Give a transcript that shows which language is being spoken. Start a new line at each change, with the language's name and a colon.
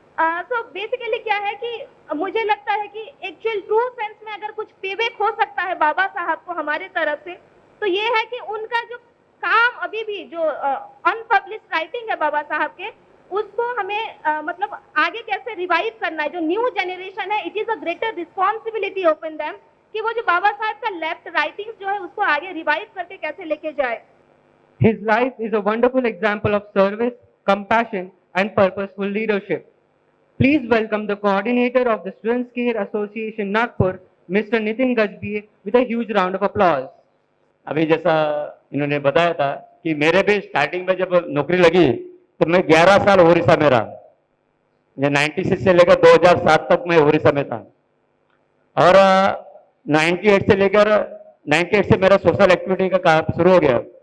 Hindi: So basically क्या है कि मुझे लगता है कि एक्चुअल ट्रू सेंस में अगर कुछ पेबैक हो सकता है बाबा साहब को हमारे तरफ से, तो ये है कि उनका जो काम अभी भी जो अनपब्लिश्ड राइटिंग है बाबा साहब के, उसको हमें आगे कैसे रिवाइव करना है। जो न्यू जनरेशन है,
English: it is a greater responsibility open them
Hindi: कि वो जो बाबा साहब का लेफ्ट राइटिंग्स जो है उसको आगे रिवाइव करके कैसे लेके जाए।
English: His life is a wonderful example of service, compassion, and purposeful leadership. Please welcome the coordinator of the Students Care Association Nagpur, Mr. Nitin Gajbie, with a huge round of applause.
Hindi: अभी जैसा इन्होंने बताया था कि मेरे भी starting में जब नौकरी लगी तो मैं 11 साल ओडिशा में रहा। 96 से लेकर 2007 तक मैं ओडिशा में था, और 98 से लेकर 98 से मेरा सोशल एक्टिविटी का काम शुरू हो गया।